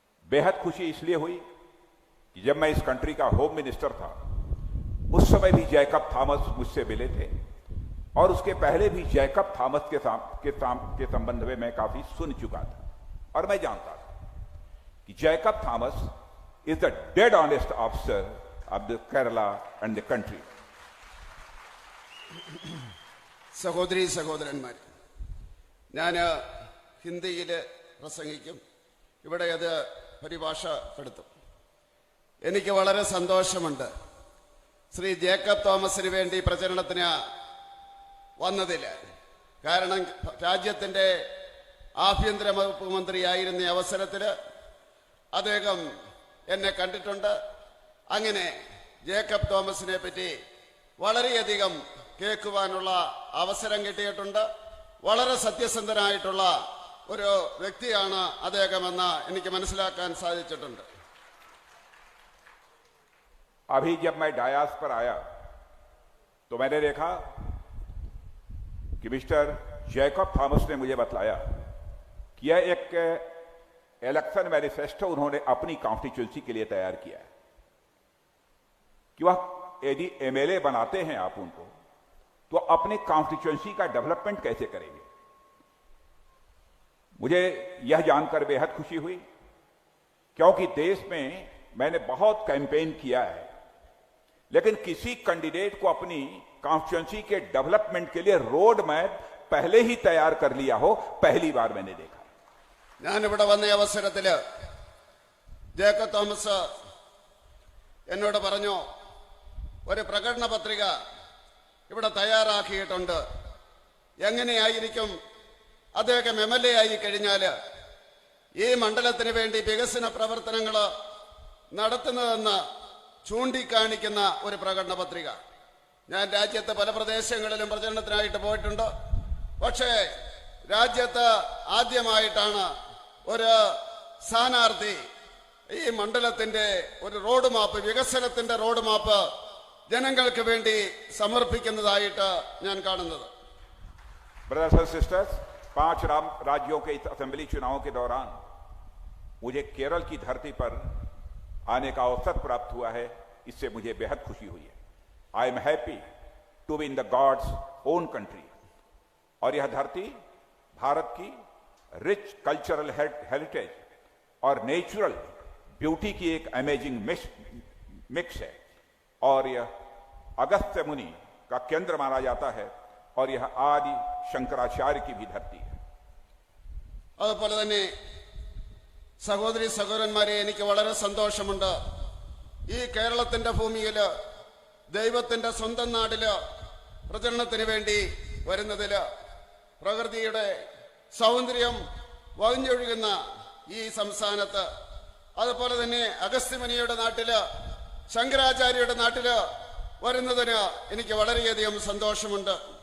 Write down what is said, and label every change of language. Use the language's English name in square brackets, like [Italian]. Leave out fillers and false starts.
[Hindi] बेहद खुशी इसलिए हुई कि जब मैं इस कंट्री का होम मिनिस्टर था उस समय भी जैकब थॉमस मुझसे मिले थे और उसके पहले भी जैकब थॉमस के संबंध में मैं काफी सुन चुका था और मैं जानता था कि Jacob Thomas [English] is the dead honest officer of the Kerala and the country. [Malayalam] സഹോദരീ സഹോദരന്മാർ, ഞാൻ ഹിന്ദിയിൽ പ്രസംഗിക്കും, ഇവിടെ അത് പരിഭാഷപ്പെടുത്തും. എനിക്ക് വളരെ സന്തോഷമുണ്ട് ശ്രീ ജേക്കബ് തോമസിന് വേണ്ടി പ്രചരണത്തിന് വന്നതിൽ. കാരണം രാജ്യത്തിൻ്റെ ആഭ്യന്തര വകുപ്പ് മന്ത്രിയായിരുന്ന അവസരത്തിൽ അദ്ദേഹം എന്നെ കണ്ടിട്ടുണ്ട്. അങ്ങനെ ജേക്കബ് തോമസിനെ പറ്റി വളരെയധികം കേൾക്കുവാനുള്ള അവസരം കിട്ടിയിട്ടുണ്ട്. വളരെ സത്യസന്ധനായിട്ടുള്ള ഒരു വ്യക്തിയാണ് അദ്ദേഹമെന്ന് എനിക്ക് മനസ്സിലാക്കാൻ സാധിച്ചിട്ടുണ്ട്. [Hindi] अभी जब मैं डायास पर आया तो मैंने देखा कि मिस्टर जैकब थॉमस ने मुझे बतलाया कि यह एक इलेक्शन मैनिफेस्टो उन्होंने अपनी कॉन्स्टिट्यूंसी के लिए तैयार किया है कि वह यदि एमएलए बनाते हैं आप उनको तो अपने कॉन्स्टिट्यूंसी का डेवलपमेंट कैसे करेंगे। मुझे यह जानकर बेहद खुशी हुई क्योंकि देश में मैंने बहुत कैंपेन किया है लेकिन किसी कैंडिडेट को अपनी कॉन्स्टिट्यूंसी के डेवलपमेंट के लिए रोड मैप पहले ही तैयार कर लिया हो, पहली बार मैंने देखा। [Malayalam] ഞാനിവിടെ വന്ന അവസരത്തില് ജേക്കബ് തോമസ് എന്നോട് പറഞ്ഞു, ഒരു പ്രകടന പത്രിക ഇവിടെ തയ്യാറാക്കിയിട്ടുണ്ട്. എങ്ങനെയായിരിക്കും അദ്ദേഹം MLA ആയി കഴിഞ്ഞാൽ ഈ മണ്ഡലത്തിന് വേണ്ടി വികസന പ്രവർത്തനങ്ങൾ നടത്തുന്നതെന്ന് ചൂണ്ടിക്കാണിക്കുന്ന ഒരു പ്രകടന പത്രിക. ഞാൻ രാജ്യത്ത് പല പ്രദേശങ്ങളിലും പ്രചരണത്തിനായിട്ട് പോയിട്ടുണ്ട്. പക്ഷേ രാജ്യത്ത് ആദ്യമായിട്ടാണ് ഒരു സ്ഥാനാർത്ഥി ഈ മണ്ഡലത്തിന്റെ ഒരു റോഡ് മാപ്പ്, വികസനത്തിന്റെ റോഡ് മാപ്പ് ജനങ്ങൾക്ക് വേണ്ടി സമർപ്പിക്കുന്നതായിട്ട് ഞാൻ കാണുന്നത്. [Hindi] ब्रदर्स एंड सिस्टर्स, 5 राज्यों के इस असेंबली चुनावों के दौरान मुझे केरल की धरती पर आने का अवसर प्राप्त हुआ है. इससे मुझे बेहद खुशी हुई है. [English] I am happy to be in the God's own country. [Hindi] और यह धरती भारत की रिच कल्चरल हेरिटेज और नेचुरल ब्यूटी की एक अमेजिंग मिक्स है. और यह अगस्त्य मुनि का केंद्र माना जाता है और यह आदि शंकराचार्य की भी धरती है. [Malayalam] അതുപോലെ തന്നെ സഹോദരി സഹോദരന്മാരെ, എനിക്ക് വളരെ സന്തോഷമുണ്ട്. ഈ കേരളത്തിന്റെ ഭൂമിയില്, ദൈവത്തിന്റെ സ്വന്തം നാടില് പ്രചരണത്തിന് വേണ്ടി വരുന്നതില്, പ്രകൃതിയുടെ സൗന്ദര്യം വകഞ്ഞൊഴുകുന്ന ഈ സംസ്ഥാനത്ത്, അതുപോലെ തന്നെ അഗസ്ത്യമുനിയുടെ നാട്ടില്, ശങ്കരാചാര്യയുടെ നാട്ടില് വരുന്നതിന് എനിക്ക് വളരെയധികം സന്തോഷമുണ്ട്.